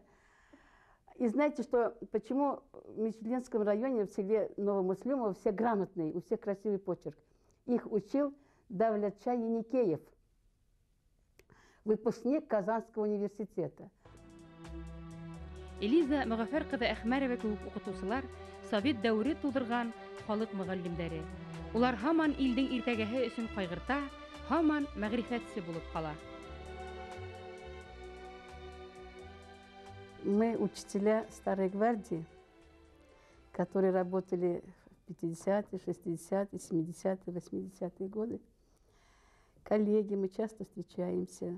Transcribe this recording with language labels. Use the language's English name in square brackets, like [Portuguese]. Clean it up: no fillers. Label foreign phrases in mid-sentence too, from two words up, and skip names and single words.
[Russian] И знаете, что, почему в Мечетлинском районе, в селе Новомуслимово, все грамотные, у всех красивый почерк? Их учил Давлетша Еникеев, выпускник Казанского университета. [Bashkir] Элиза Мөгафәр кызы Әхмәрова кеүек укытучылар Совет дәүре тудырган халык мөгаллимнәре. Улар һаман илдең иртәгәһе өчен кайгырта, һаман мәгърифәтче булып кала. [Russian] Мы учителя Старой Гвардии, которые работали в 50-е, 60-е, 70-е, 80-е годы. Коллеги, мы часто встречаемся.